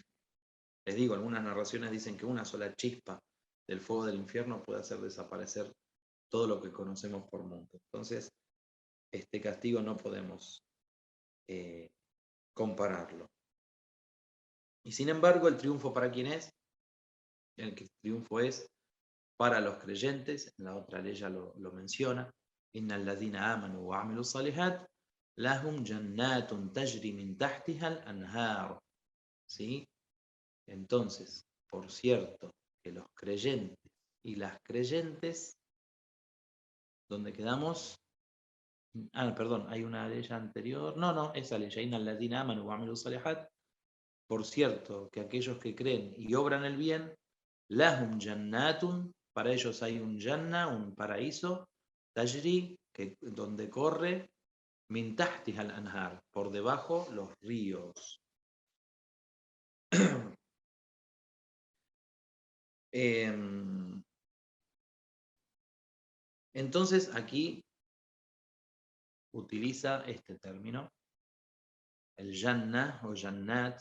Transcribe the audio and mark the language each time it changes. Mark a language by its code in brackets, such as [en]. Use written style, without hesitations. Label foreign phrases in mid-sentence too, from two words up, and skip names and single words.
[es] Les digo, algunas narraciones dicen que una sola chispa del fuego del infierno puede hacer desaparecer todo lo que conocemos por mundo. Entonces, este castigo no podemos compararlo. Y sin embargo, el triunfo para quién es? El triunfo es para los creyentes, en la otra ley ya lo menciona, [ar] إن الذين آمنوا وعملوا الصالحات لهم جنات تجري من تحتها الأنهار. [es] ¿Sí? Entonces, por cierto, que los creyentes y las creyentes, ¿dónde quedamos? Perdón, hay una ley anterior. No, esa ley, [ar] إن الذين آمنوا وعملوا الصالحات. [es] Por cierto, que aquellos que creen y obran el bien, [ar] لهم جنات, [es] para ellos hay un janna, un paraíso, tajri, donde corre, [ar] من تحتها الأنهار, [es] por debajo los ríos. Entonces aquí utiliza este término, el jannah o jannat.